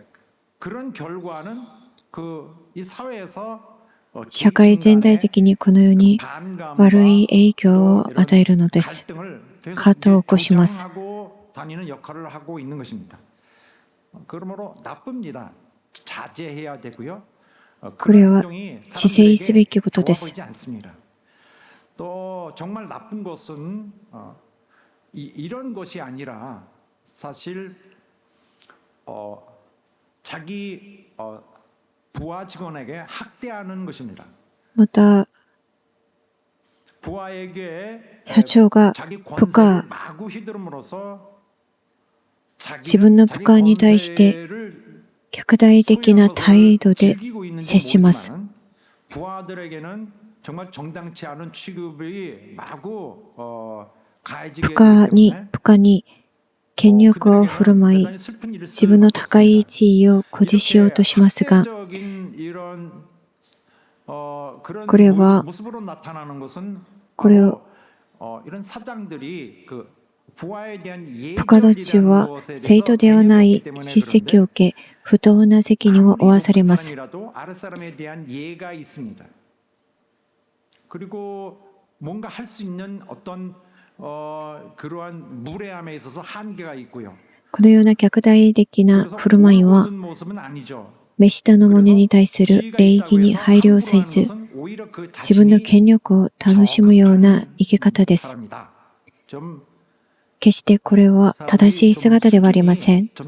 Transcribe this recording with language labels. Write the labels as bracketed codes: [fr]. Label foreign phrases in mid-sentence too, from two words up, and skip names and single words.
[ja] 社会全体的にこのように悪い影響を与えるのです。葛藤を起こします。これは自制すべきことです。 [ko] 정말 나쁜 것은 이런 것이 아니라 사실 자기 부하 직원에게 학대하는 것입니다. [ja] また、 [ko] 부하에게 [ja] 社長が [ko] 자기 [ja] 部下、 [ko] 권세를 마구 휘두름으로써 [ja] 自分の部下に対して極大的な態度で接します。 [ko] 부하들에게는 정말 정당치 않은 취급이 마구 [ja] 部下に権力を振る舞い、自分の高い地位を誇示しようとしますが、これは、これを部下たちは正当ではない叱責を受け、不当な責任を負わされます。 [ko] 그리고 뭔가 할 수 있는 어떤 그러한 무례함에 있어서 한계가 있고요. [ja] このような虐待的な振る舞いは、目下の者に対する礼儀に配慮せず、自分の権力を楽しむような生き方です。決してこれは正しい姿ではありません。